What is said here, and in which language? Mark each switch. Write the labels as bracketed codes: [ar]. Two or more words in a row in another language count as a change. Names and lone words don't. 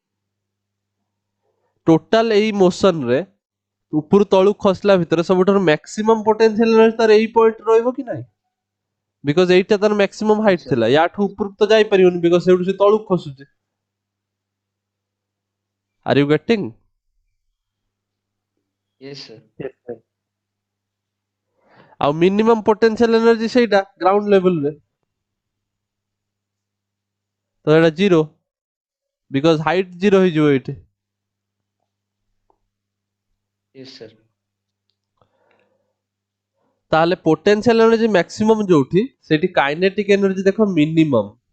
[or] ଟୋଟାଲ ଏଇ ମୋସନ ରେ ଉପରୁ ତଳକୁ ଖସିଲା ଭିତରେ ସବୁଠାରୁ [en] maximum potential energy [or] ତାର ଏଇ ପଏଣ୍ଟ ରହିବ କି ନାହିଁ? [en] ବିକଜ [or] ଏଇଟା ତାର [en] maximum height Yes, sir. [or] ଥିଲା, ୟାଠୁ ଉପରକୁ ତ ଯାଇପାରିବନି ବିକଜ ସେଇଠୁ ସେ ତଳକୁ ଖସୁଛି। [en] Are you getting? Yes, sir. Yes, sir. [or] ଆଉ [en] minimum potential energy [or] ସେଇଟା [en] ground level [or] ରେ, ତ ଏଇଟା 0 [en] because height [or] 0 ହେଇଯିବ ଏଇଠି। [en] Yes, sir. [or] ତାହେଲେ [en] potential energy maximum [or] ଯୋଉଠି ସେଇଠି [en] kinetic energy [or] ଦେଖ ମିନିମମ୍।